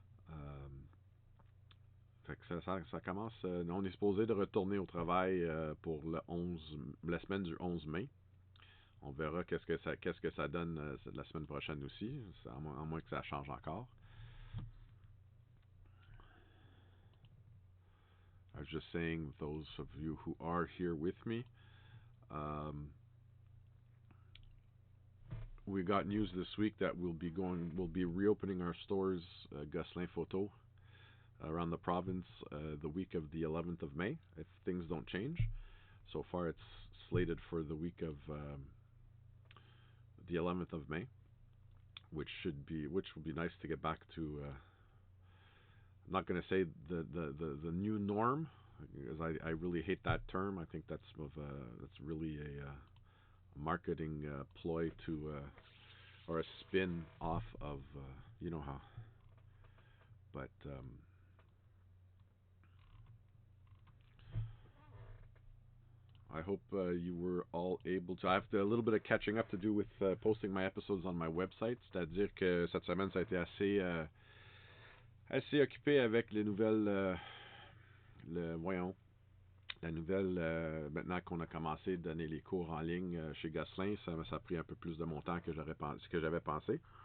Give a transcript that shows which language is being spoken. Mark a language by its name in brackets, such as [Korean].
[French] Euh, Fait que ça commence. On est supposé de retourner au travail pour la semaine du 11 mai. On verra qu'est-ce que ça donne la semaine prochaine aussi, à moins que ça change encore. [English] I was just saying, those of you who are here with me, um, we got news this week that we'll be reopening our stores, Gosselin Photo, around the province the week of the 11th of May, if things don't change. So far, it's slated for the week of the 11th of May, which will be nice to get back to. I'm not going to say the new norm, because I really hate that term. I think that's really a marketing ploy to or a spin off of you know how. But I hope you were all able to. I have a little bit of catching up to do with posting my episodes on my website. [French] C'est-à-dire que cette semaine, ça a été assez occupé avec les nouvelles. La nouvelle, maintenant qu'on a commencé à donner les cours en ligne chez Gosselin, ça a pris un peu plus de mon temps que j'avais pensé.